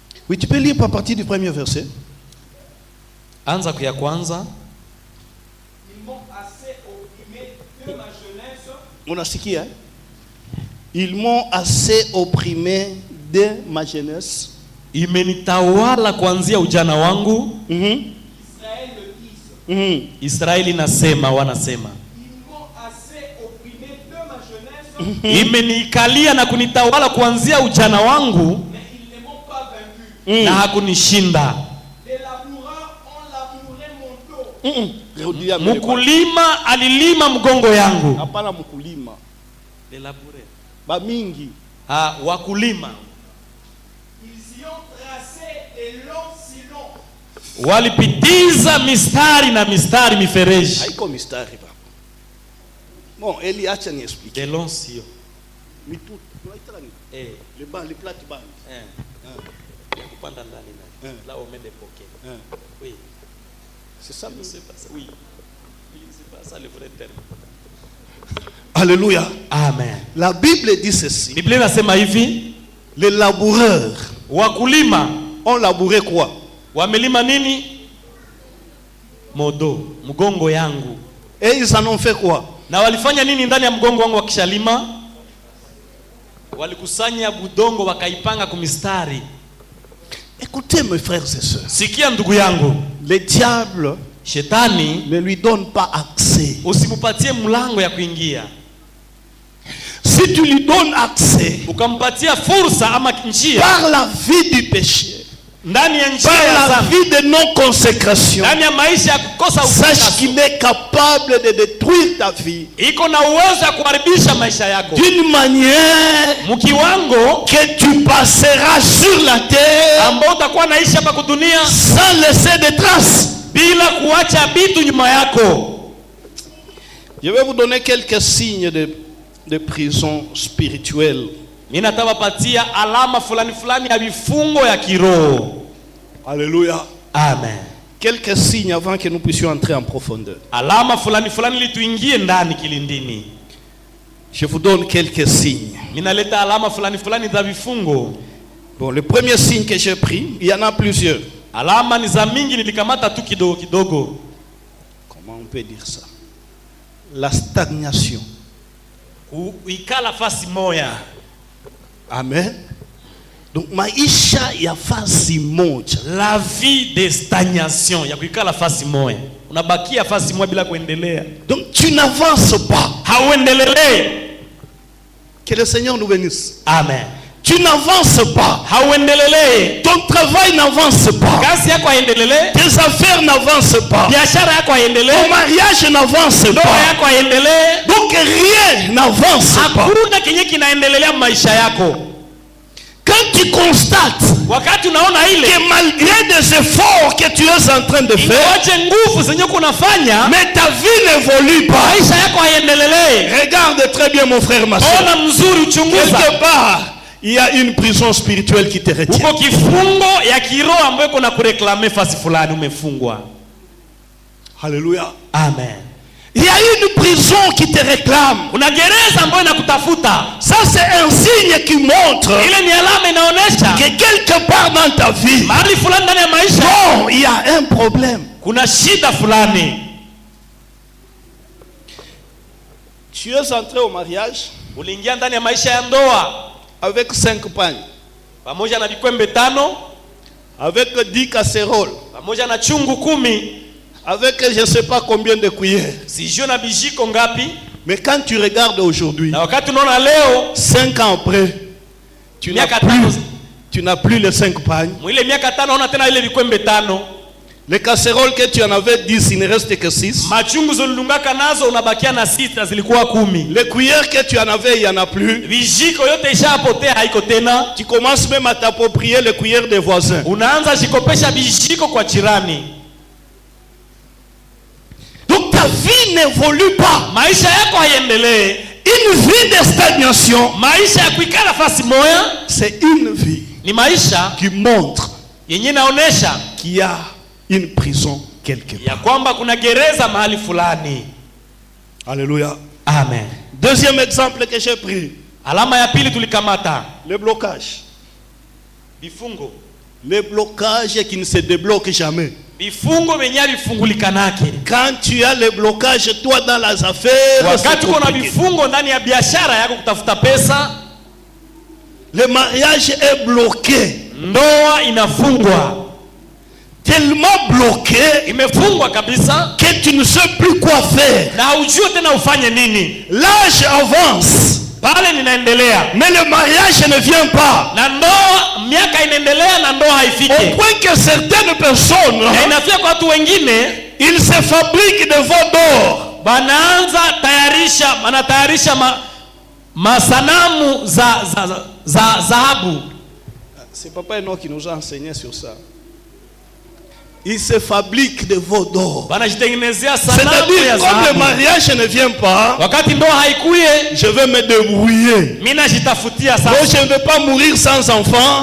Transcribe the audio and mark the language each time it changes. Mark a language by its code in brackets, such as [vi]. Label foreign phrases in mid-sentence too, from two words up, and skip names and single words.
[fr] Oui, tu peux lire à partir du premier verset. [sw] Anza kuya kwanza. [fr] Ils m'ont assez opprimé de ma jeunesse. On a sikia, hein? Ils m'ont assez opprimé de ma jeunesse. [sw] Imenitawala kuanzia ujana wangu. [fr] Israël le disent. [sw] Israeli nasema, wanasema. [fr] Ils m'ont assez opprimé de ma jeunesse. [sw] Imenikalia na kunitawala kuanzia ujana wangu. [fr] Mais ils ne m'ont pas vaincu. [sw] Na hakunishinda. [fr] Les laboureurs ont labouré mon dos. [sw] Mkulima alilima mgongo yangu. Hapana mkulima. [fr] Les laboureurs. [sw] Ba mingi. Wakulima. [fr] Ils y ont tracé des longs sillons. [sw] Walipitiza mistari na mistari mifereji. Haiko mistari baba. Bon, Eli acha ni explique. [fr] Des longs sillons. [sw] Mitu, tunaita nini? [fr] Les bancs, les plates bancs. [sw] Kupanda ndani ndani. [fr] Là on met des poquets. Oui. C'est ça, c'est pas ça. Oui. Oui, c'est pas ça le vrai terme. Alléluia. Amen. La Bible dit ceci. [sw] Biblia inasema hivi, [fr] les laboureurs [sw] wakulima [fr] ont labouré quoi? [sw] Wamelima nini? Modo, mgongo yangu. [fr] Et ils en ont fait quoi? [sw] Na walifanya nini ndani ya mgongo wangu wakishalima? Walikusanya budongo wakaipanga kumistari. [fr] Écoutez mes frères et sœurs. [sw] Sikia ndugu yangu. [fr] Le diable, [sw] Shetani, [fr] ne lui donne pas accès. [sw] Usimupatie mlango ya kuingia. [fr] Si tu lui donnes accès, [sw] ukampatia fursa ama njia, [fr] par la vie du péché, [sw] ndani ya njia [fr] par [sw] ya [fr] la [sw] dhambi, [fr] vie de non-consécration, [sw] ndani ya maisha ya kukosa [fr] sache [sw] utakaso, [fr] qu'il est capable de détruire ta vie [sw] iko na uwezo ya kuharibisha maisha yako [fr] d'une manière [sw] mkiwango [fr] que tu passeras sur la terre [sw] ambao utakuwa naishi hapa kudunia [fr] sans laisser de traces. [sw] bila kuacha vitu nyuma yako. [fr] Je vais vous donner quelques signes de prison spirituelle. [sw] Mimi natawapatia alama fulani fulani ya vifungo ya kiroho. [fr] Alléluia. Amen. Quelques signes avant que nous puissions entrer en profondeur. [sw] Alama fulani fulani ili tuingie ndani kilindini. [fr] Je vous donne quelques signes. [sw] Mimi naleta alama fulani fulani za vifungo. [fr] Bon, le premier signe que j'ai pris, il y en a plusieurs. [sw] Alama ni za mingi, nilikamata tu kidogo kidogo. [fr] Comment on peut dire ça? La stagnation. [sw] Kuikala fasi moya. Amen. Donc maisha ya fasi moja. [fr] La vie de stagnation, [sw] ya kuikala fasi moya. Unabakia fasi moja bila kuendelea. [fr] Donc tu n'avances pas. [sw] Hauendelee. [fr] Que le Seigneur nous bénisse. Amen. Tu n'avances pas. [sw] Hauendelee. [fr] Ton travail n'avance pas. [sw] Kazi yako haendelee. [fr] Tes affaires n'avancent pas. [sw] Biashara yako haendelee. [fr] Ton mariage n'avance [sw] Ndoa [fr] pas. [sw] yako haendelee. [fr] Donc rien n'avance pas. [sw] Hakuna kenye kinaendelea maisha yako. [fr] Quand tu constates [sw] Wakati unaona ile [fr] que malgré des efforts que tu es en train de faire, [sw] ingawaje nguvu zenye kunafanya, [fr] mais ta vie n'évolue pas. [sw] maisha yako haendelee. [fr] Regarde très bien mon frère, ma soeur. [sw] Ona mzuri, uchunguza. [fr] Quelque part, il y a une prison spirituelle qui te retient. [sw] Uko kifungo ya kiroho ambayo kuna kureklame fasi fulani umefungwa. [fr] Alléluia. Amen. Il y a une prison qui te réclame. [sw] Una gereza ambayo inakutafuta. [fr] Ça c'est un signe qui montre [sw] Ile ni alama inaonesha [fr] que quelque part dans ta vie, [sw] mahali fulani ndani ya maisha [fr] non, il y a un problème. [sw] kuna shida fulani. [fr] Tu es entré au mariage [sw] Uliingia ndani ya maisha ya ndoa [fr] avec 5 pagnes, [sw] pamoja na vikwembe 5, [fr] avec 10 casseroles, [sw] pamoja na chungu 10, [fr] avec je ne sais pas combien de cuillères. [sw] sijui na bijiko ngapi. [fr] Mais quand tu regardes aujourd'hui, [sw] Na wakati unaona leo [fr] 5 ans après, tu n'as plus les 5 pagnes. [sw] mwile miaka 5 unaona tena ile vikwembe 5. [fr] Les casseroles que tu en avais 10, il ne reste que 6. [sw] Machungu zolundungaka nazo unabakia na 6, zilikuwa 10. [fr] Les cuillères que tu en avais, il n'y en a plus. [sw] Vijiko yote ishapotea, haiko tena. [fr] Tu commences même à t'approprier les cuillères des voisins. [sw] Unaanza jikopesha vijiko kwa jirani. [fr] Donc ta vie n'évolue pas. [sw] Maisha yako haiendelee. [fr] Une vie de stagnation, [sw] Maisha ya kuikala fasi moya [fr] c'est une vie [sw] ni maisha [fr] qui montre [sw] yenye naonesha [fr] qu'il y a une prison quelque part. [sw] ya kwamba kuna gereza mahali fulani. [fr] Alléluia. Amen. Deuxième exemple que j'ai pris, [sw] Alama ya pili tulikamata [fr] le blocage. [sw] vifungo. [fr] Les blocages qui ne se débloquent jamais. [sw] Vifungo venye vifungulikanake. [fr] Quand tu as les blocages toi dans les affaires, [sw] wakati kuna vifungo ndani ya biashara yako kutafuta pesa, [fr] le mariage est bloqué. [sw] Ndoa inafungwa. [fr] Tellement bloqué, [sw] imefungwa kabisa, [fr] que tu ne sais plus quoi faire. [sw] Na hujui tena ufanye nini. [fr] L'âge avance. [sw] Pale ninaendelea. [fr] Mais le mariage ne vient pas. [sw] Na ndoa miaka inaendelea na ndoa haifiki. [fr] Au point que certaines personnes, [sw] inafika kwa watu wengine, [fr] ils se fabriquent des veaux d'or. [sw] Banaanza tayarisha masanamu za dhahabu. [fr] C'est Papa Enoch qui nous a enseigné sur ça. Il se fabrique des veaux d'or. C'est-à-dire, comme le mariage ne vient pas, je vais me débrouiller. Donc je ne vais pas mourir sans enfant.